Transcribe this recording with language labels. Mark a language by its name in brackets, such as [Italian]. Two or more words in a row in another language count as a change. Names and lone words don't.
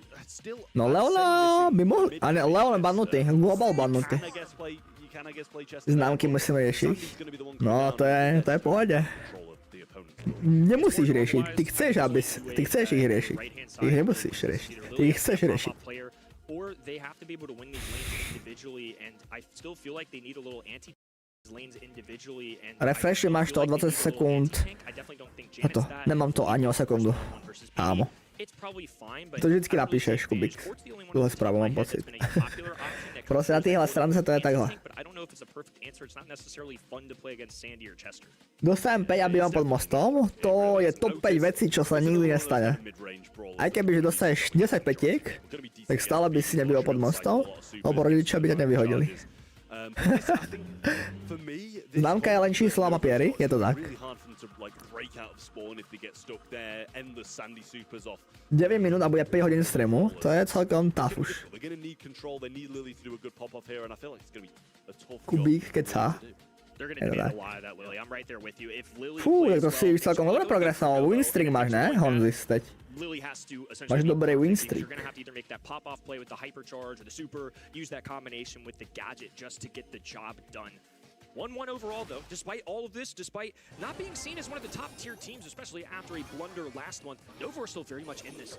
[Slovak] No Leona by mohol, a ne, Leon je bannutý, global bannutý. Známky musíme riešiť. No to je v pohode. Nemusíš riešiť, ty chceš ich riešiť. Ty ich nemusíš riešiť, ty ich chceš riešiť. [English] Or they have to be able to win these lanes individually, and I still feel like they need a little anti lanes individually. And [Slovak] refresh máš to o 20 sekúnd. A to, nemám to ani o sekundu. Ámo. [Czech] To vždycky napíšeš, Kubik. Tuhle správu mám pocit. Prostě na téhle stránce to je takhle. [Slovak] Dostajem 5 a bývam pod mostom. To je top 5 vecí, čo sa nikdy nestane. Aj kebyže dostaneš 10 petiek, tak stále by si nebýval pod mostom, lebo rodičia by ťa nevyhodili. Známka je len číslo a papiery, je to tak. 9 minút a bude 5 hodín streamu, to je celkom tough už. Kubík kecá. Je to tak. Fú, tak to si už celkom dobre progresoval. Winstreak máš, [Czech] ne? Honzis teď. Máš dobrý winstreak. [English] 1-1 overall, though, despite all of this, despite not being seen as one of the top-tier teams, especially after a blunder last month, Novo are still very much in this.